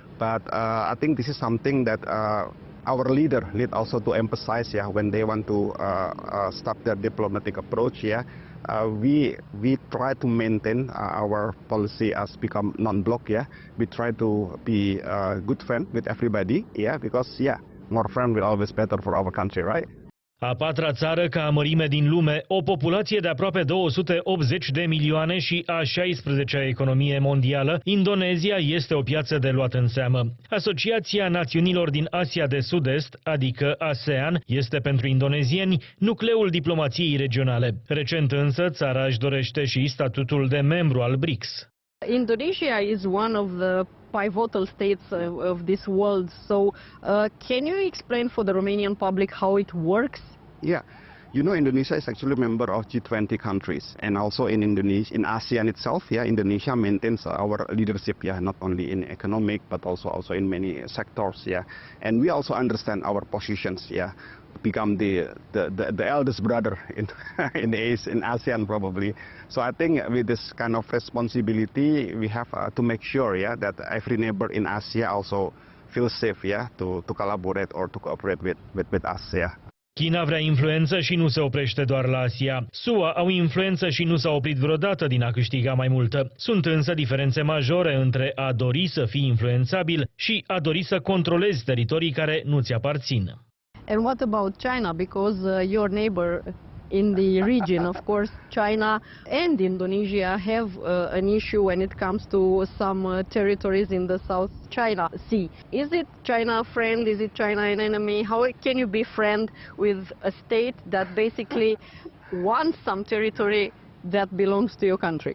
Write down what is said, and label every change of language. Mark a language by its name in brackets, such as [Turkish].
[English] But I think this is something that our leader need also to emphasize, yeah, when they want to start their diplomatic approach, yeah. We try to maintain our policy as become non-block, yeah. We try to be a good friend with everybody, yeah, because, yeah, more friend will always better for our country, right? [Romanian] A patra țară ca mărime din lume, o populație de aproape 280 de milioane și a 16-a economie mondială, Indonezia este o piață de luat în seamă. Asociația Națiunilor din Asia de Sud-Est, adică ASEAN, este pentru indonezieni nucleul diplomației regionale. Recent însă, țara își dorește și statutul de membru al BRICS. [English] Indonesia is one of the pivotal states of this world, so can you explain for the Romanian public how it works? Yeah, you know, Indonesia is actually a member of G20 countries, and also in Indonesia, in ASEAN itself, yeah, Indonesia maintains our leadership, yeah, not only in economic but also in many sectors, yeah, and we also understand our positions, yeah, become the eldest brother in in ASEAN probably. So I think with this kind of responsibility, we have to make sure, yeah, that every neighbor in Asia also feels safe, yeah, to collaborate or to cooperate with us, yeah. [Romanian] China vrea influență și nu se oprește doar la Asia. SUA au influență și nu s-au oprit vreodată din a câștiga mai multă. Sunt însă diferențe majore între a dori să fii influențabil și a dori să controlezi teritorii care nu ți aparțin. [English] And what about China? Because your neighbor in the region, of course, China and Indonesia have an issue when it comes to some territories in the South China Sea. Is it China a friend? Is it China an enemy? How can you be friend with a state that basically wants some territory that belongs to your country?